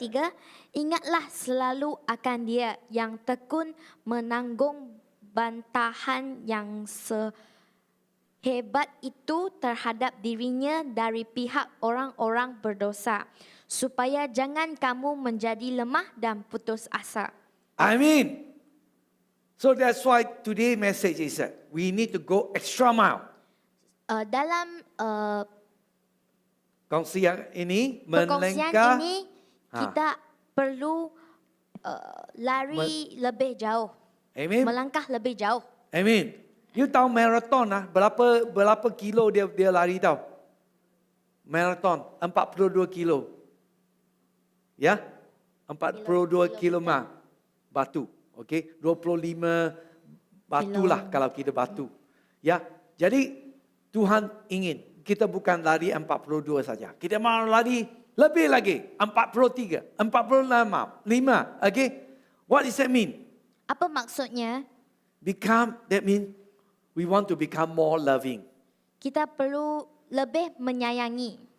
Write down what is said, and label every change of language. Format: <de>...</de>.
<ms>Ayat 3, ingatlah selalu akan Dia yang tekun menanggung bantahan yang sehebat itu terhadap dirinya dari pihak orang-orang berdosa, supaya jangan kamu menjadi lemah dan putus asa. Amin.</ms> <en>So that's why today's message is that we need to go extra mile.</en> <ms>Dalam Kongsi yang ini perkongsian melangkah. ini, kita perlu lari lebih jauh, Amin. melangkah lebih jauh. Amin. You tahu marathon berapa kilo dia lari tahu? Marathon 42 kilo. Ya? 42 kilo batu. Okey, 25 batu lah kalau kita batu. Ya. Jadi Tuhan ingin kita bukan lari 42 saja. Kita mau lari lebih lagi, 43, 45. Okay?</ms> <en>What does that mean?</en> <ms>Apa maksudnya?</ms> <en>That means we want to become more loving.</en> <ms>Kita perlu lebih menyayangi,</ms>